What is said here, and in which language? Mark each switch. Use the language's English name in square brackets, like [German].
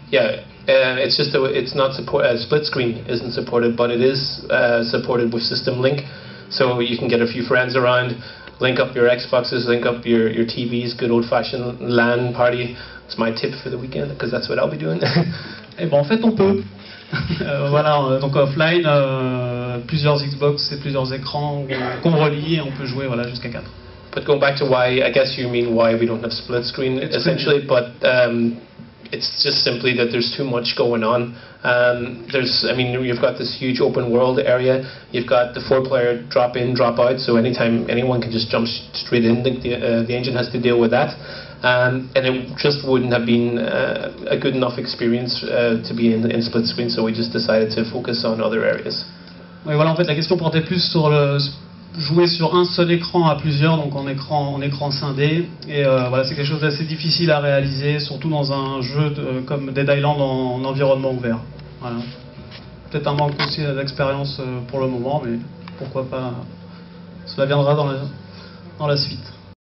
[English] Yeah, it's just that it's not split screen isn't supported, but it is supported with System Link. So you can get a few friends around, link up your Xboxes, link up your TVs, good old-fashioned LAN party. It's my tip for the weekend, because that's what I'll be doing. [French] Eh ben en fait on peut. Voilà, donc offline, plusieurs Xbox et plusieurs écrans qu'on relie et on peut jouer voilà, jusqu'à 4. [English] But going back to why, I guess you mean why we don't have split screen essentially, but it's just simply that there's too much going on. I mean, you've got this huge open world area, you've got the 4-player drop in, drop out, so anytime anyone can just jump straight in, the engine has to deal with that. And it just wouldn't have been a good enough experience to be in split screen, so we just decided to focus on other areas. [French] Oui, voilà, en fait, la question portait plus sur jouer sur un seul écran à plusieurs, donc en écran scindé, et voilà, c'est quelque chose d'assez difficile à réaliser, surtout dans un jeu comme Dead Island en environnement ouvert. Voilà. Peut-être un manque aussi d'expérience pour le moment, mais pourquoi pas, cela viendra dans la suite.